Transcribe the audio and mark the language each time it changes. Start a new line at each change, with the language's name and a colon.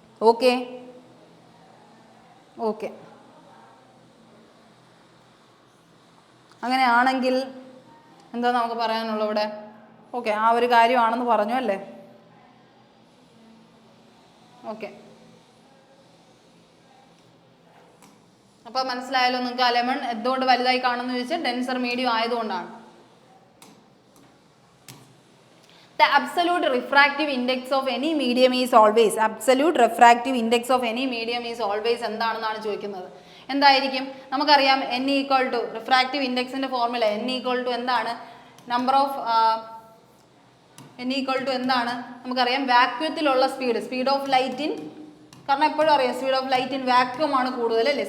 Malayalam: Okay, അങ്ങനെയാണെങ്കിൽ എന്താ നമുക്ക് പറയാനുള്ളത് ഇവിടെ. ഓക്കെ, ആ ഒരു കാര്യമാണെന്ന് പറഞ്ഞു അല്ലേ. ഓക്കെ, അപ്പോൾ മനസ്സിലായല്ലോ നിങ്ങൾക്ക്. ആ ലെമൺ എന്തുകൊണ്ട് വലുതായി കാണുമെന്ന് ചോദിച്ചാൽ ഡെൻസർ മീഡിയം ആയതുകൊണ്ടാണ്.
English: The absolute refractive index of any medium is always, absolute refractive index of any medium is always
Malayalam: എന്താണെന്നാണ് ചോദിക്കുന്നത്. എന്തായിരിക്കും? നമുക്കറിയാം n equal to refractive ഇൻഡെക്സിന്റെ formula n equal to എന്താണ്? Number of n equal to എന്താണ്? നമുക്കറിയാം വാക്യൂത്തിലുള്ള speed of light in, കാരണം എപ്പോഴും അറിയാം speed of light in vacuum ആണ് കൂടുതൽ അല്ലേ?